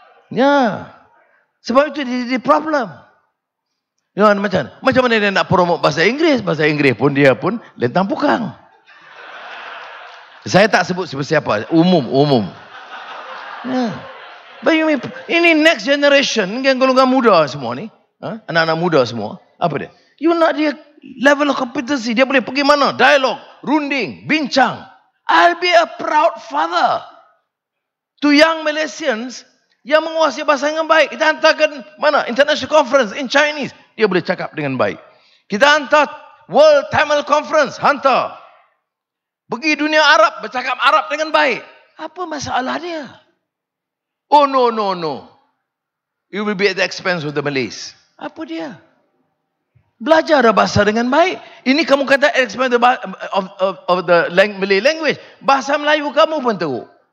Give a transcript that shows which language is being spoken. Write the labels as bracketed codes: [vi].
[ms] Ya. Sebab itu dia problem. [en] You know, [ms] macam mana dia nak promote bahasa Inggeris? Bahasa Inggeris pun dia pun lentang pukang. Saya tak sebut siapa, umum. Ya. Ini [en] next generation, [ms] ini golongan muda semua ni. Anak-anak muda semua. Apa dia? [en] You [ms] nak dia [en] level of competency. [ms] Dia boleh pergi mana? Dialog, runding, bincang. [en] I'll be a proud father to young Malaysians [ms] yang menguasai bahasa dengan baik. Kita hantarkan mana? [en] International conference in Chinese. [ms] Dia boleh cakap dengan baik. Kita hantar World Tamil Conference. Hantar. Pergi dunia Arab, bercakap Arab dengan baik. Apa masalah dia? [en] Oh no. it will be at the expense of the Malays. [ms] Apa dia? Belajar bahasa dengan baik. Ini kamu kata [en] at the expense of the Malay language. [ms] Bahasa Melayu kamu pun teruk.